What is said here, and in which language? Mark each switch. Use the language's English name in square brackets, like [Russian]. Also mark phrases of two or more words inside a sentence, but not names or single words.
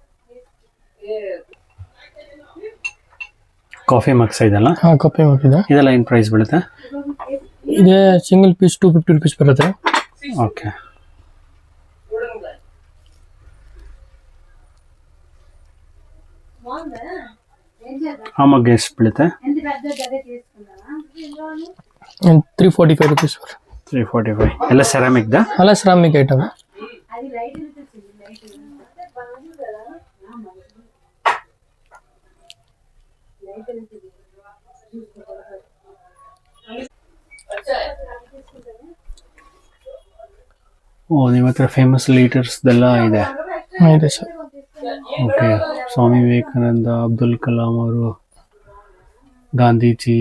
[Kannada] ಕಾಫಿ ಮಗ್ಸ್ ಇದೆಲ್ಲ, ಹಾ ಕಪ್ಪೆ ಮಾಡಿದೆ. ಇದೆಲ್ಲ ಏನ್ ಪ್ರೈಸ್ ಬೀಳುತ್ತೆ? ಇದೆ ಸಿಂಗಲ್ ಪೀಸ್ 250 rupees ಬರುತ್ತೆ. ಓಕೆ ಆ ಮಗ್ ಎಷ್ಟು ಬೀಳುತ್ತೆ? [Telugu] ఎంత పెద్ద గదే తీసుకున్నావా [Kannada] 345 rupees ಬರುತ್ತೆ. 345. ಎಲ್ಲ ಸೆರಾಮಿಕ್ ದ? ಅಲ್ಲ [English] ceramic item. [Telugu] అది లైట్ ఉంటుంది లైట్ బాగుంది కదా లైట్ ఉంటుంది [Hindi] अच्छा है. [Kannada] ಓ ನಿಮ್ಮ ಹತ್ರ [English] famous leaders [Kannada] ದೆಲ್ಲ ಇದೆ. ಇದೆ ಸರ್. ಓಕೆ ಸ್ವಾಮಿ ವಿವೇಕಾನಂದ, ಅಬ್ದುಲ್ ಕಲಾಂ ಅವರು, ಗಾಂಧೀಜಿ.